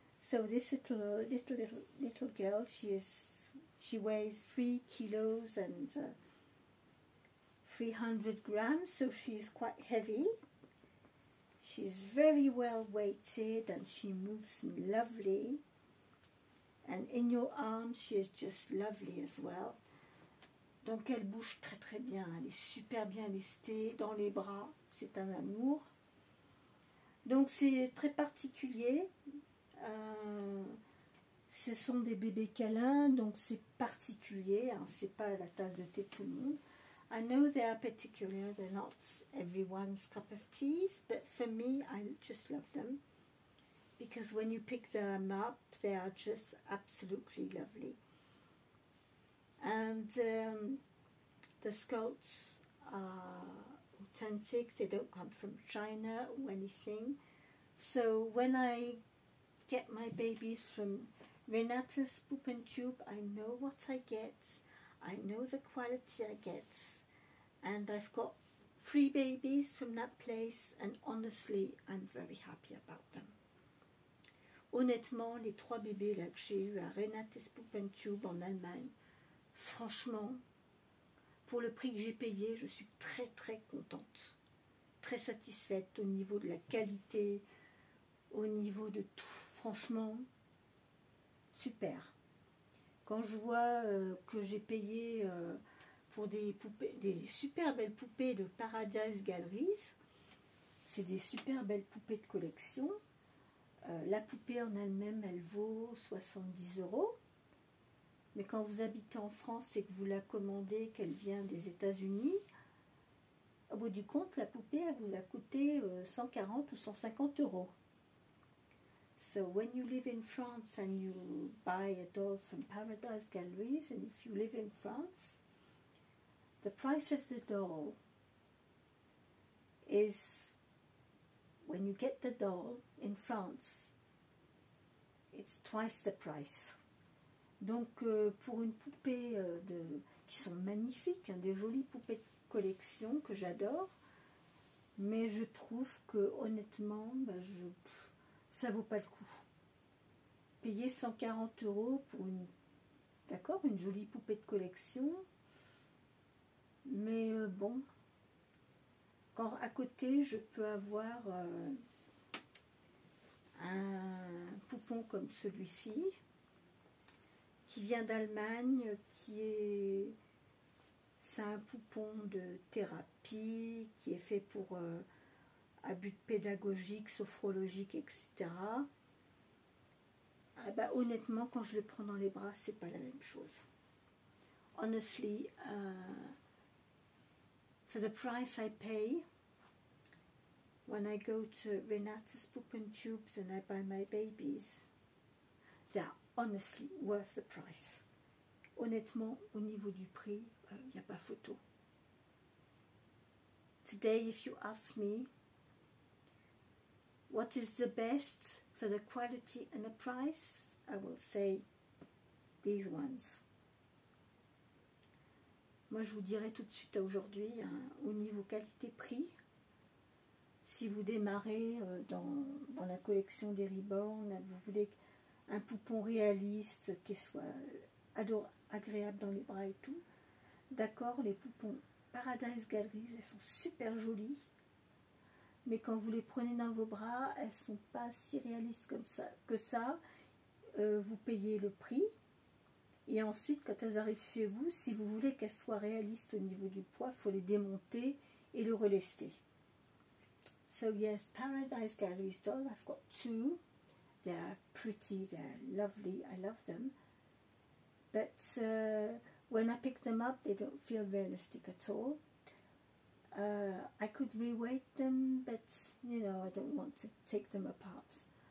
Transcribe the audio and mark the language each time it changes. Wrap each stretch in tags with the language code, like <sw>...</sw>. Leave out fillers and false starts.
<en>So this little girl, she weighs 3 kilos and 300 grams, so she is quite heavy. She's very well weighted and she moves lovely. And in your arms, she is just lovely as well.</en> <fr>Donc elle bouge très très bien, elle est super bien listée dans les bras, c'est un amour. Donc c'est très particulier. Ce sont des bébés câlins, donc c'est particulier, hein, c'est pas la tasse de thé de tout le monde.</fr> <en>I know they are particular, they're not everyone's cup of tea, but for me, I just love them. Because when you pick them up, they are just absolutely lovely. And the sculpts are authentic, they don't come from China or anything. So when I get my babies from Renate's Poop and Tube, I know what I get, I know the quality I get, and I've got 3 babies from that place, and honestly, I'm very happy about them.</en> <fr>Honnêtement, les 3 bébés là que j'ai eu à Renate's Poop and Tube en Allemagne, franchement, pour le prix que j'ai payé, je suis très très contente, très satisfaite au niveau de la qualité, au niveau de tout, franchement, super. Quand je vois que j'ai payé pour des poupées, des super belles poupées de Paradise Galleries, c'est des super belles poupées de collection. La poupée en elle-même, elle vaut 70 €. Mais quand vous habitez en France et que vous la commandez, qu'elle vient des États-Unis, au bout du compte, la poupée, elle vous a coûté 140 ou 150 €.</fr> <en>So when you live in France and you buy a doll from Paradise Galleries, and if you live in France, the price of the doll is, when you get the doll in France, it's twice the price.</en> <fr>Donc pour une poupée qui sont magnifiques, hein, des jolies poupées de collection que j'adore, mais je trouve que honnêtement, ça vaut pas le coup. Payer 140 € pour une jolie poupée de collection, mais bon, quand à côté je peux avoir un poupon comme celui-ci, qui vient d'Allemagne, c'est un poupon de thérapie, qui est fait pour à but pédagogique, sophrologique, etc. Honnêtement, quand je le prends dans les bras, c'est pas la même chose.</fr> <en>Honestly, for the price I pay, when I go to Renate's Poop and Tubes and I buy my babies, they are honestly worth the price.</en> <fr>Honnêtement, au niveau du prix, il n'y a pas photo.</fr> <en>Today, if you ask me, what is the best for the quality and the price, I will say these ones.</en> <fr>Moi, je vous dirais tout de suite aujourd'hui, hein, au niveau qualité-prix, si vous démarrez dans la collection des Reborn, vous voulez un poupon réaliste qui soit agréable dans les bras et tout, d'accord, les poupons Paradise Galleries, elles sont super jolies, mais quand vous les prenez dans vos bras, elles sont pas si réalistes que ça. Vous payez le prix, et ensuite quand elles arrivent chez vous, si vous voulez qu'elles soient réalistes au niveau du poids, il faut les démonter et le relester.</fr> <en>So yes, Paradise Galleries doll, I've got 2. They're pretty, they're lovely, I love them. But when I pick them up, they don't feel realistic at all. I could reweight them, but you know, I don't want to take them apart.</en>